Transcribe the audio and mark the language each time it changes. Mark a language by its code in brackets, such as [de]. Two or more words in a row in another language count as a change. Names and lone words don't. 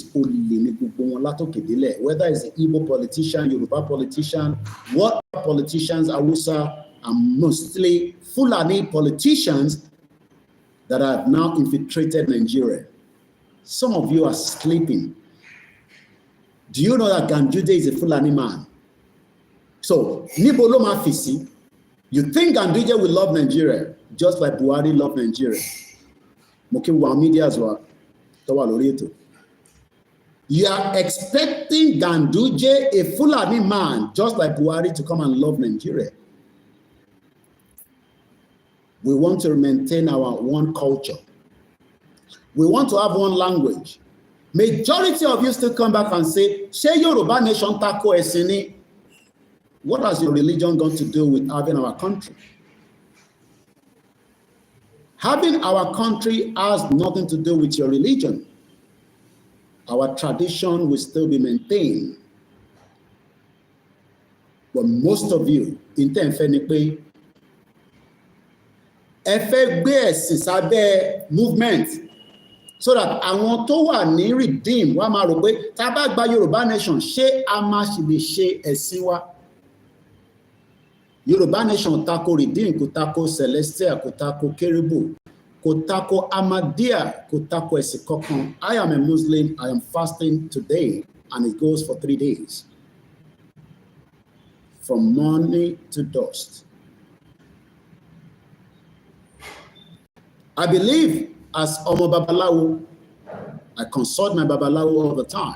[en] Whether it's the Igbo politician, Yoruba politician, what politicians, Hausa, and mostly Fulani politicians that have now infiltrated Nigeria. Some of you are sleeping. Do you know that Ganduje is a Fulani man? So, [yo] Nibolo Mafisi, [en] you think Ganduje will love Nigeria just like Buhari loved Nigeria? [yo] Mokiwa media as well. [en] You are expecting Ganduje, a Fulani man, just like Buhari, to come and love Nigeria. We want to maintain our one culture. We want to have one language. Majority of you still come back and say, "Say Yoruba nation [yo] tako esini." [en] What has your religion got to do with having our country? Having our country has nothing to do with your religion. Our tradition will still be maintained. But most of you, in Interfaith, movement, so that [yo] àwọn tó wà ní redeem wá máa rò pé tá bá gba Yorùbá nation ṣé a máa ṣì lè ṣe ẹ̀sìn wa. Yorùbá nation tako redeem, kò tako celestial, kò tako kérúbù, kò tako Ahmadiyya, kò tako ẹ̀sìn kankan. [en] I am a Muslim. I am fasting today and it goes for 3 days. From morning to dusk. I believe as [yo] Omo Babalawo, [en] I consult my Babalawo all the time.